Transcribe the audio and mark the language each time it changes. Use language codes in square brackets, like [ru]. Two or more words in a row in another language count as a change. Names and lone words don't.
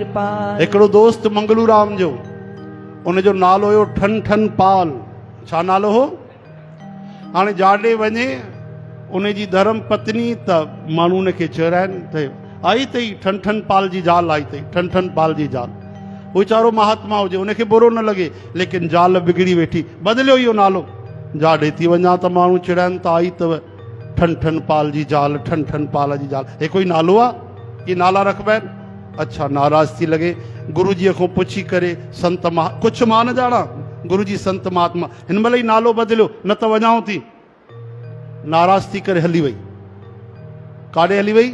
[sd] कृपाल। हिकिड़ो दोस्त मंगलू राम जो, उन जो नालो हुयो ठन ठन पाल। छा नालो हो? हाणे जाॾे वञे उन जी धर्म पत्नी त माण्हू उन खे चराइनि त आई अथई ठन ठन पाल जी ज़ाल आई अथई, ठन ठन पाल जी ज़ाल। वो वीचारो महात्मा हुजे, उनखे बुरो न लॻे, लेकिन ज़ाल बिगड़ी वेठी, बदिलियो इहो नालो। जाॾे थी वञा त माण्हू चिड़ाइनि त आई अथव ठन ठन पाल जी ज़ाल, ठन ठन पाल जी ज़ाल। हे कोई नालो आहे? ये नाला रखबा आहिनि? अच्छा, नाराज़ थी लॻे। गुरु जीअ खां पुछी करे संत कुझु मां न ॼाणा, गुरु जी संत महात्मा हिन महिल ई नालो बदिलियो, न त वञाऊं थी। नाराज़ थी करे हली वई। काॾे हली वई?